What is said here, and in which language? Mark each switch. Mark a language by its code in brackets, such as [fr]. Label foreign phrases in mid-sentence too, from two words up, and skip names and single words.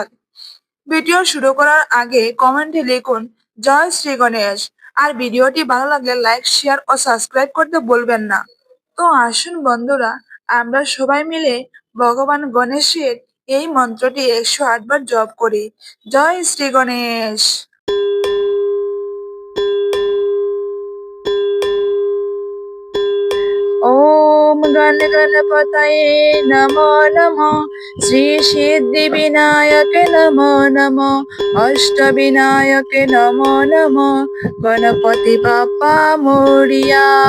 [bn] ভিডিও শুরু করার আগে কমেন্টে লিখুন জয় শ্রী গণেশ। আর ভিডিওটি ভালো লাগলে [en] like, share [bn] ও সাবস্ক্রাইব করতে ভুলবেন না। তো আসুন বন্ধুরা, আমরা সবাই মিলে ভগবান গণেশের এই মন্ত্রটি 108 বার জপ করি। জয় শ্রী গণেশ। [sa] ओम गण गणपतये नमो नमो, श्री सिद्धि विनायक नमो नमो, अष्ट विनायक नमो नमो, [mr] गणपति बाप्पा मोरिया।